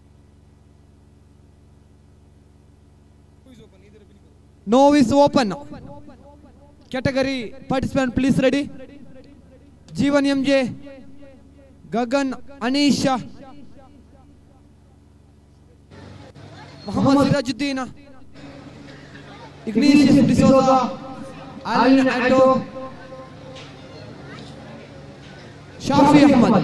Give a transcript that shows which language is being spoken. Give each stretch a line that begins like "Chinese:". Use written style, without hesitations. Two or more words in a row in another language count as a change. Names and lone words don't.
English: Now is open. category participant, please ready. Jeevan MJ, Gagan Anisha, Muhammad Sirajuddin, Ignatius D'Souza, Alan Atto, Shafi Ahmad.